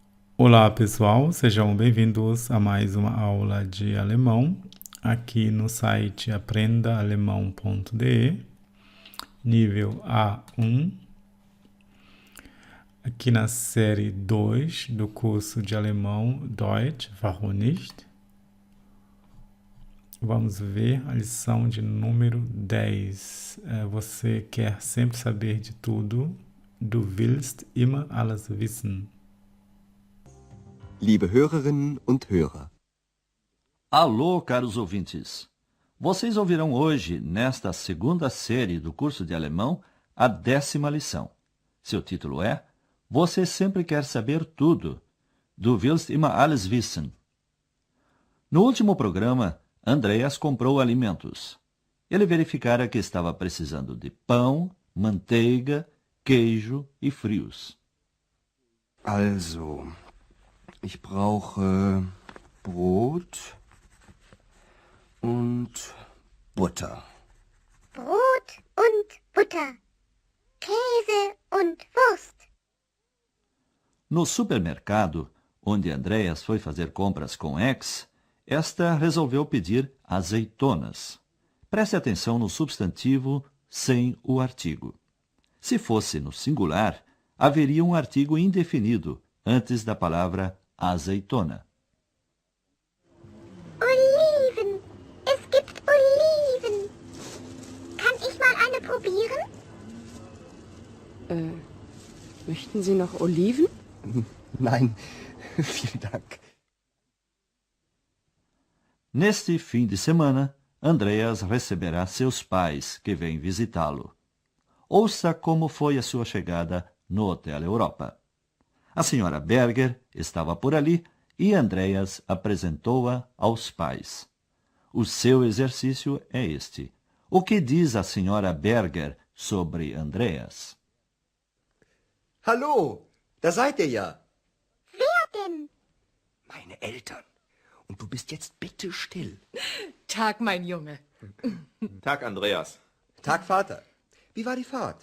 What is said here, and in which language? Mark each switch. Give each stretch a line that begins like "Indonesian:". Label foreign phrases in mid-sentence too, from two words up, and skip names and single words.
Portuguese: Olá, pessoal, sejam bem-vindos a mais uma aula de alemão aqui no site aprendaalemão.de, nível A1, aqui na série 2 do curso de alemão Deutsch, warum nicht? Vamos ver a lição de número 10. Você quer sempre saber de tudo.
German: Du willst immer alles wissen. Liebe Hörerinnen und Hörer.
Portuguese: Alô, caros ouvintes! Vocês ouvirão hoje, nesta segunda série do curso de alemão, a 10ª lição. Seu título é Você sempre quer saber tudo.
German: Du willst immer alles wissen.
Portuguese: No último programa, Andreas comprou alimentos. Ele verificara que estava precisando de pão, manteiga, queijo e frios.
German: Also, ich brauche Brot und Butter. Brot und Butter, Käse und Wurst.
Portuguese: No supermercado, onde Andreas foi fazer compras com X, esta resolveu pedir azeitonas. Preste atenção no substantivo sem o artigo. Se fosse no singular, haveria um artigo indefinido antes da palavra azeitona.
German: Oliven. Es gibt Oliven. Kann ich mal eine probieren? Möchten Sie noch Oliven? Nein, vielen Dank.
Portuguese: Neste fim de semana, Andreas receberá seus pais, que vêm visitá-lo. Ouça como foi a sua chegada no Hotel Europa. A senhora Berger estava por ali e Andreas apresentou-a aos pais. O seu exercício é este. O que diz a senhora Berger sobre Andreas?
German: Hallo, da seid ihr ja. Wer denn? Meine Eltern. Und du bist jetzt bitte still. Tag, mein Junge. Tag, Andreas. Tag, Vater. Wie war die Fahrt?